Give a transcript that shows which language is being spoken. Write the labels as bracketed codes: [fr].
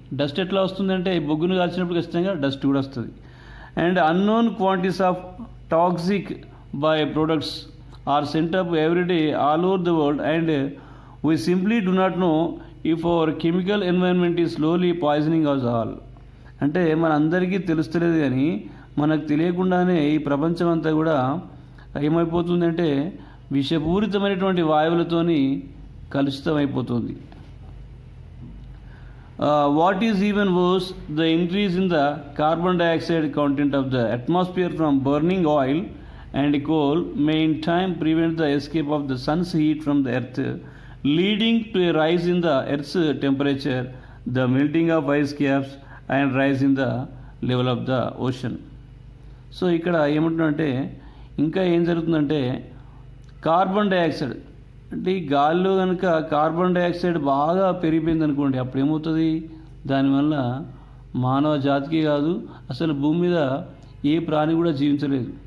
[te] Dust ఎట్లా వస్తుంది అంటే బొగ్గును కాల్చినప్పుడు ఖచ్చితంగా డస్ట్ కూడా వస్తుంది. [en] And unknown quantities of toxic by products are sent up every day all over the world and we simply do not know if our chemical environment is slowly poisoning us all. [te] అంటే మన అందరికీ తెలుస్తలేదు, కానీ మనకు తెలియకుండానే ఈ ప్రపంచం అంతా కూడా ఏమైపోతుందంటే విషపూరితమైనటువంటి వాయువులతోని కలుషితం అయిపోతుంది. [en] What is even worse, the increase in the carbon dioxide content of the atmosphere from burning oil and coal may in time prevent the escape of the sun's heat from the earth, leading to a rise in the earth's temperature, the melting of ice caps and rise in the level of the ocean. [te] So ఇక్కడ ఏమంటున్నారంటే ఇంకా ఏం జరుగుతుందంటే carbon dioxide, అంటే ఈ గాలిలో కనుక carbon dioxide బాగా పెరిగిపోయింది అనుకోండి, అప్పుడు ఏమవుతుంది, దానివల్ల మానవ జాతికి కాదు అసలు భూమి మీద ఏ ప్రాణి కూడా జీవించలేదు.